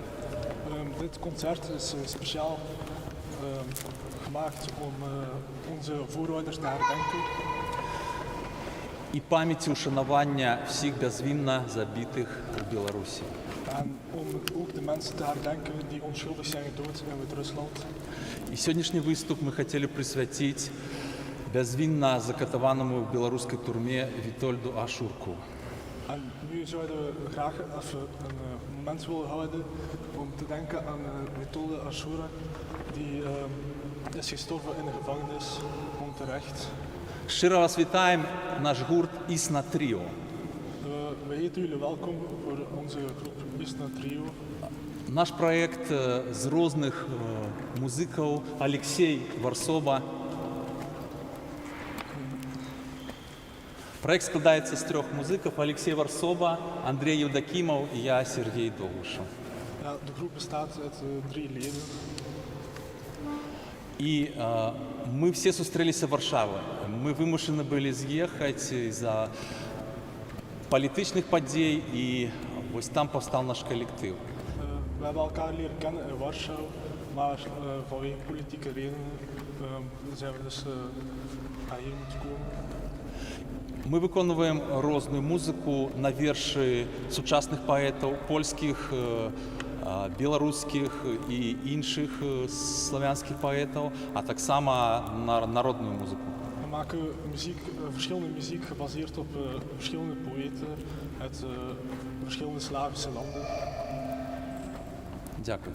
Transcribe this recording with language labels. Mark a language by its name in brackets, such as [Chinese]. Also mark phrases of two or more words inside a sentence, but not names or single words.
[Dutch] Dit concert is speciaal gemaakt om onze voorouders te herdenken. [Ukrainian] І пам'яті ушанування всіх безвинно забитих у Білорусі. [Dutch] En om ook de mensen te herdenken die onschuldig zijn gedood in Wit-Rusland. [Ukrainian] І сьогоднішній виступ ми хотіли присвятити безвинно закатованому в білоруській тюрмі Вітольду Ашурку. [Dutch] En nu zouden we graag even een moment willen houden om te denken aan Witold Ashura, die is gestorven in de gevangenis, onterecht. [Ukrainian] Щиро вас вітаємо, наш гурт Існа Тріо. [Dutch] We heten jullie welkom voor onze groep Isna Trio. [Ukrainian] Наш проект з різних музиків Олексій Варсоба. Проект складається з трьох музиків: Олексій Варсоба, Андрій Євдокімов і я, Сергій Довгушев. [Dutch] Ja, de groep bestaat uit 3 leden. [Ukrainian] І ми всі зустрілися в Варшаві. Ми вимушені були з'їхати за політичних подій, і ось там повстав наш колектив. [Dutch] We hebben elkaar leren kennen in Warschau, maar vanwege politieke redenen zijn we dus hier moeten komen. [Ukrainian] Ми виконуємо різну музику на вірші сучасних поетів, польських, білоруських і інших славянських поетів, а так само народну музику. [Dutch] We maken muziek, verschillende muziek gebaseerd op verschillende poëten uit verschillende Slavische landen. [Ukrainian] Дякую.